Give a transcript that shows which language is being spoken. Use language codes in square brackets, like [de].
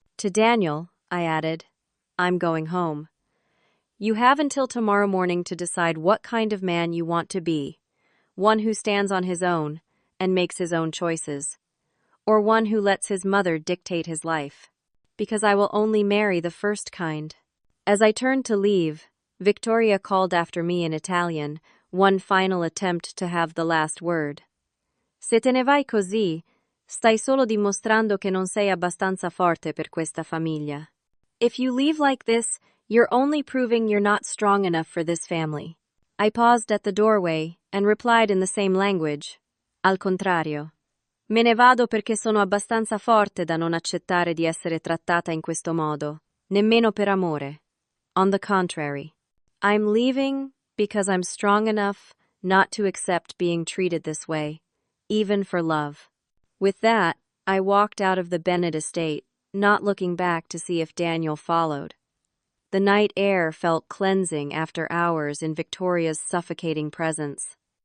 [en] To Daniel, I added, I'm going home. You have until tomorrow morning to decide what kind of man you want to be, one who stands on his own and makes his own choices, or one who lets his mother dictate his life, because I will only marry the first kind. As I turned to leave, Victoria called after me in Italian, one final attempt to have the last word. [it] Se te ne vai così, stai solo dimostrando che non sei abbastanza forte per questa famiglia. [en] If you leave like this, you're only proving you're not strong enough for this family. I paused at the doorway and replied in the same language. [it] Al contrario. Me ne vado perché sono abbastanza forte da non accettare di essere trattata in questo modo, nemmeno per amore. [en] On the contrary, I'm leaving because I'm strong enough not to accept being treated this way, even for love. With that, I walked out of the Bennett estate, not looking back to see if Daniel followed. The night air felt cleansing after hours in Victoria's suffocating presence.